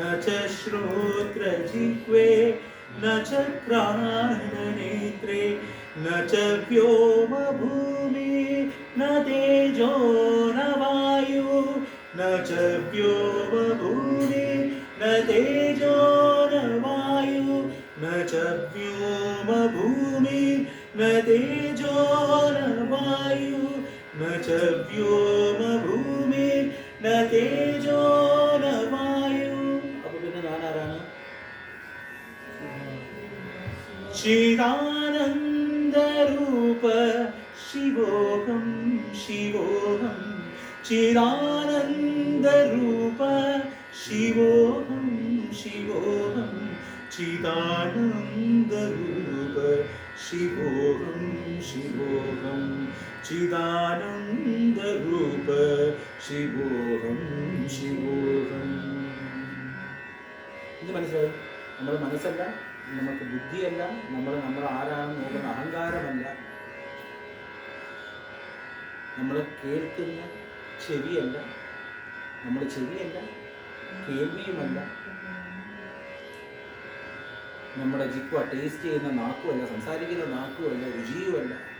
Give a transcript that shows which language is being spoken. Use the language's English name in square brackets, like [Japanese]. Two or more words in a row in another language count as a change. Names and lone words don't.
[Sanskrit] च श्रोत्रजिह्वे न च घ्राणनेत्रे न च व्योमभूमि न तेजो न वायु न च व्योमभूमि न तेजो न वायु न च व्योमभूमि न तेजो न वायु न च व्योमभूमि न तेजो न वायु. [Malayalam] അപ്പൊ പിന്നെ ഞാൻ ആരാണ്? [Sanskrit] चिदानन्दरूप शिवोऽहं शिवोऽहं चिदानन्दरूप शिवोऽहं शिवोऽहं चिदानन्दरूप शिवोऽहं शिवोऽहं चिदानन्दरूप शिवोऽहं शिवोऽहं. [Malayalam] ഇത് മനസ്സിലായി? നമ്മൾ മനസ്സല്ല, നമുക്ക് ബുദ്ധിയല്ല, നമ്മൾ ആരാണെന്ന് നോക്കുന്ന അഹങ്കാരമല്ല, നമ്മൾ കേൾക്കുന്ന ചെവിയല്ല, നമ്മൾ ചെവിയല്ല, കേൾവിയുമല്ല, നമ്മുടെ ജിക്വ ടേസ്റ്റ് ചെയ്യുന്ന നാക്കുമല്ല, സംസാരിക്കുന്ന നാക്കുമല്ല, രുചിയുമല്ല.